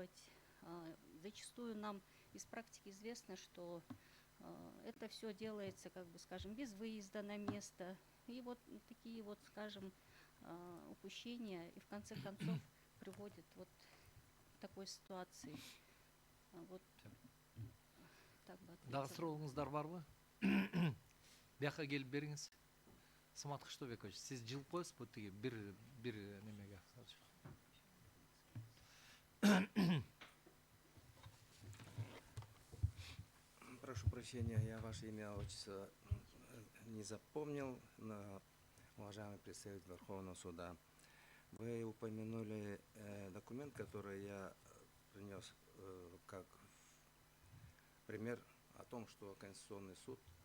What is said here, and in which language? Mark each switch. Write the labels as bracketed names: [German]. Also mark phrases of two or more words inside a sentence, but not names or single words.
[Russian] Зачастую нам из практики известно, что Это все делается, как бы, скажем, без выезда на место. И вот такие вот, скажем, упущения и в конце концов приводят вот к такой ситуации. Вот так бы [Kyrgyz] Дагы [Russian] ответила. [Kyrgyz] сурооңуздар барбы? Бияка келип бериңиз. Самат Кыштыбекович, сиз жылып коесузбу тиги бир немеге? [Russian] Прошу прощения, я ваше имя, отчество не запомнил, но, уважаемый представитель Верховного суда, вы упомянули документ, который я принес как пример о том, что Конституционный суд